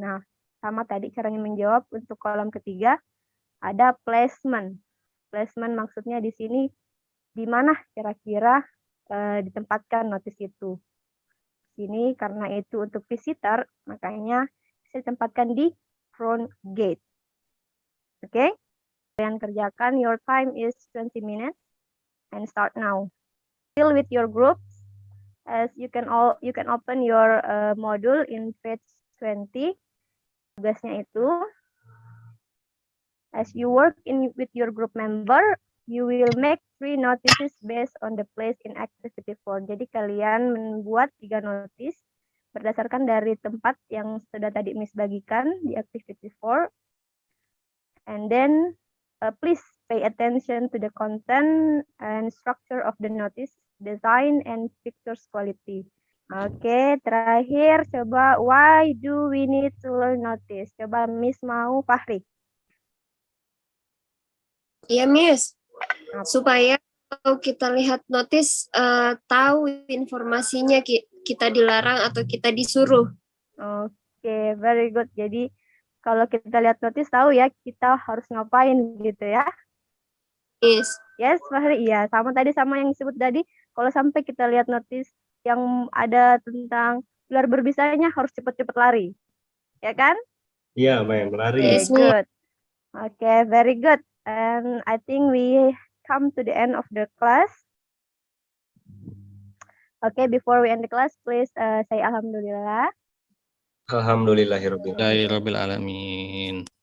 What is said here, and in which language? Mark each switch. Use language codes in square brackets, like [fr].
[id] Nah, sama tadi caranya menjawab untuk kolom ketiga ada placement. Placement maksudnya di sini di mana kira-kira ditempatkan notis itu. Sini karena itu untuk visitor, makanya bisa ditempatkan di front gate. Oke? Kalian kerjakan, [en] your time is 20 minutes and start now. Still with your groups, as you can open your module in page 20. [id] Tugasnya itu, [en] as you work with your group member, you will make 3 notices based on the place in activity 4. [id] Jadi kalian membuat 3 notis berdasarkan dari tempat yang sudah tadi Miss bagikan di activity 4. [en] And then please pay attention to the content and structure of the notice, design and pictures quality. [id] Oke, terakhir coba [en] why do we need to learn notice? [id] Coba Miss mau Fahri. Iya, Miss. Supaya kalau kita lihat notis, tahu informasinya kita dilarang atau kita disuruh. Oke, [en] very good. [id] Jadi kalau kita lihat notis tahu ya kita harus ngapain gitu ya. [en] Yes. Yes, Fahri, iya. [id] Sama tadi sama yang disebut tadi, kalau sampai kita lihat notis yang ada tentang ular berbisanya harus cepat-cepat lari. Ya kan? Iya, main lari. [en] Okay, Yes, good. Okay, very good. And I think we come to the end of the class. Okay, before we end the class, please say alhamdulillah. [ar] Alhamdulillahirabbil Rabbil alamin.